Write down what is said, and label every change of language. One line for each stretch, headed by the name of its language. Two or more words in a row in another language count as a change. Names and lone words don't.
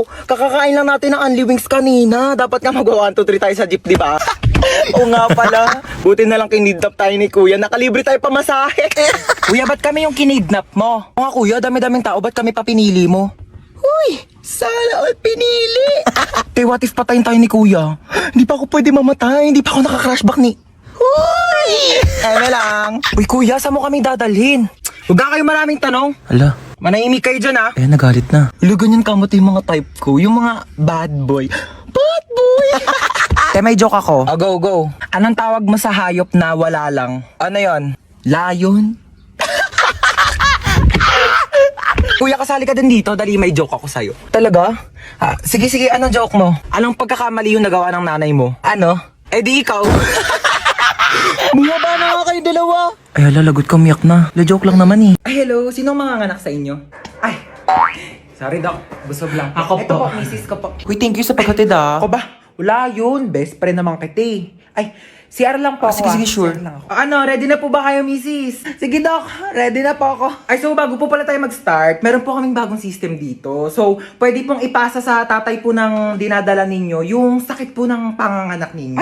Filipino: Kakakain lang natin ng Unli Wings kanina. Dapat nga mag-1, 2, 3 tayo sa jeep, di ba? Oo nga pala. Buti na lang kinidnap tayo ni kuya. Nakalibre tayo pamasahe. Kuya, ba't kami yung kinidnap mo? Oo nga, kuya. Dami-daming tao. Ba't kami pa pinili mo? Uy, sana all pinili. Te,
English: what if
Filipino: patayin tayo ni kuya? Hindi pa ako pwede mamatay. Hindi pa ako naka-crashback ni... Uy! Eme lang. Uy, kuya, saan mo kami dadalhin? Huwag na kayo maraming tanong. Ala, Manahimik kayo dyan, ha? eh, nagalit na. Ilo, ganyan kamot yung mga type ko. Yung mga
English: bad boy. Bad boy!
Filipino: Te, may joke ako.
English: Go, go.
Filipino: Anong tawag mo sa hayop na wala lang? Ano yon? Lion? Kuya, kasali ka din dito. Dali, may joke ako sa'yo. Talaga? Sige, sige. Anong joke mo? Anong pagkakamali yung nagawa ng nanay mo? Ano? Eh di ikaw. Bumaba na nga kayo dalawa. Ay, lalagot ka, umiyak na. Joke lang naman eh. Ay, hello. Sinong mga anak sa inyo? Ay, sorry, Doc. Busog lang. Ako Ito po. po, misis ko po. Uy,
English: thank you
Filipino: sa paghatid ah. Ako ba? Wala yun.
English: Best friend
Filipino: naman kita eh. Ay, CR lang po ako. sige, sure. CR lang ako. Ano, ready na po ba kayo, misis? Sige, Doc. Ready na po ako. Ay, so bago po pala tayo mag-start, meron po kaming bagong system dito. So, pwede pong ipasa sa tatay po ng dinadala ninyo yung sakit po ng panganganak ninyo.